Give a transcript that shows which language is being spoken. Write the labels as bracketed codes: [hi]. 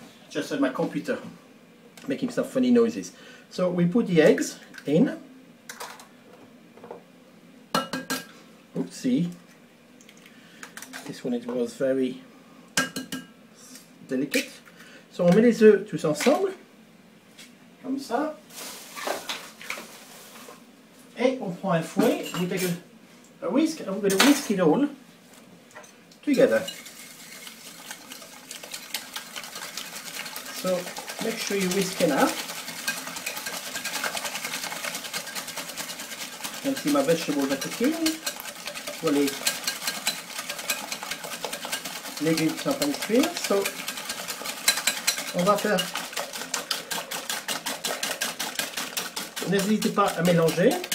[en] Just on my computer, making some funny noises. So we put the eggs in. Oopsie. This one it was very delicate. [fr] So on met les œufs tous ensemble, comme ça. Et on prend un fouet. [en] We take a whisk and we're going to whisk it all together. So make sure you whisk enough. And see my vegetables are cooking. [fr] Well, les légumes sont en train de cuire. So, on va faire. N'hésitez pas à mélanger.